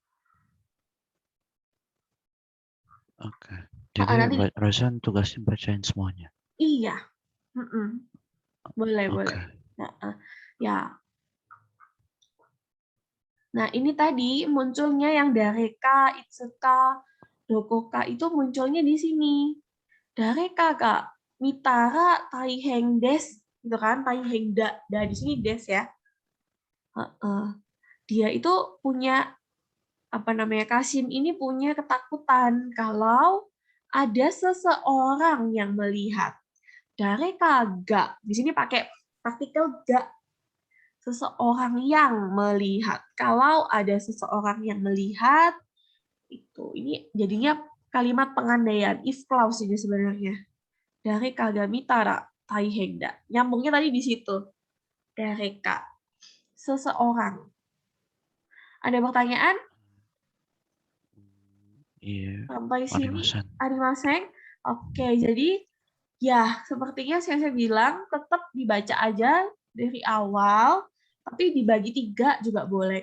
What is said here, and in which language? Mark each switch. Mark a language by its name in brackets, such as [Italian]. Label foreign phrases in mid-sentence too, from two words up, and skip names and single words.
[Indonesian] Oke. Jadi Nanti, Razan tugasnya bacain semuanya. iya. Boleh, boleh. Ya. Nah, ini tadi munculnya yang [Japanese] 誰か、いつか、どこか [Indonesian] itu munculnya di sini. Dareka, Kak. [Japanese] 見たら大変です, [Indonesian] gitu kan? [Japanese] 大変だ [Indonesian] di sini des ya. Dia itu punya Kasim ini punya ketakutan kalau ada seseorang yang melihat. [Japanese] 誰かが. [Indonesian] Di sini pakai partikel ga. Seseorang yang melihat. Kalau ada seseorang yang melihat, ini jadinya kalimat pengandaian, [English] if clause [Indonesian] ini sebenarnya. [Japanese] 誰かが見たら大変だ. [Indonesian] Nyambungnya tadi di situ. Dareka. seseorang. Ada pertanyaan? Iya. Sampai sini, Arimasen. arimasen. Oke, jadi ya sepertinya saya bilang tetap dibaca aja dari awal, tapi dibagi 3 juga boleh.